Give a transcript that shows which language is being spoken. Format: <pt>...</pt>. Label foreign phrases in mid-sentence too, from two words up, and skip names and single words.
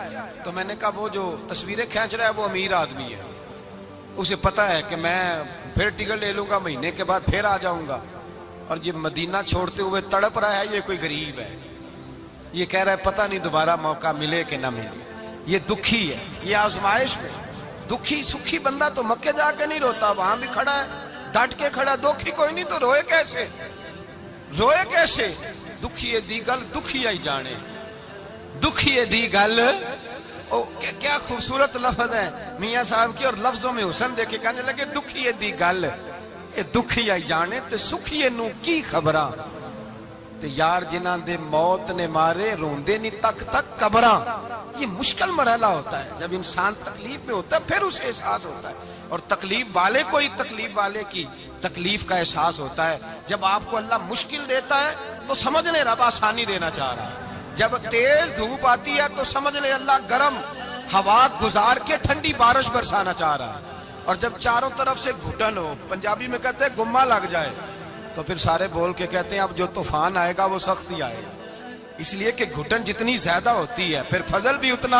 <ur>تو میں نے کہا وہ جو تصویریں کھینچ رہا ہے وہ امیر آدمی ہے، اسے پتہ ہے کہ میں پھر ٹکٹ لے لوں گا، مہینے کے بعد پھر آ جاؤں گا، اور یہ مدینہ چھوڑتے ہوئے تڑپ رہا ہے یہ کوئی غریب ہے، یہ کہہ رہا ہے پتہ نہیں دوبارہ موقع ملے کہ نہ ملے، یہ دکھی ہے، یہ آزمائش میں دکھی۔ سکھی بندہ تو مکے جا کے نہیں روتا، وہاں بھی کھڑا ہے ڈٹ کے کھڑا، دکھی کوئی نہیں تو روئے کیسے؟ روئے کیسے؟</ur> <pa>دکھیے دی گل دکھیا ہی جانے، دکھیے دی گل،</pa> <ur>کیا خوبصورت لفظ ہے میاں صاحب کی، اور لفظوں میں حسن دیکھے، کہنے لگے</ur> <pa>دکھیے دی گل یہ دکھیا ہی جانے، تے سکھیے نو کی خبراں، تے یار جنہاں دے موت نے مارے روندے نہیں تک تک قبراں۔</pa> <ur>یہ مشکل مرحلہ ہوتا ہے، جب انسان تکلیف میں ہوتا ہے پھر اسے احساس ہوتا ہے، اور تکلیف والے کو ہی تکلیف والے کی تکلیف کا احساس ہوتا ہے۔ جب آپ کو اللہ مشکل دیتا ہے تو سمجھ لے رب آسانی دینا چاہ رہا ہے، جب تیز دھوپ آتی ہے تو سمجھ لے اللہ گرم ہوا گزار کے ٹھنڈی بارش برسانا چاہ رہا ہے، اور جب چاروں طرف سے گھٹن ہو، پنجابی میں کہتے ہیں گما لگ جائے، تو پھر سارے بول کے کہتے ہیں اب جو طوفان آئے گا وہ سخت ہی آئے گا، اس لیے کہ گھٹن جتنی زیادہ ہوتی ہے پھر فضل بھی اتنا.</ur>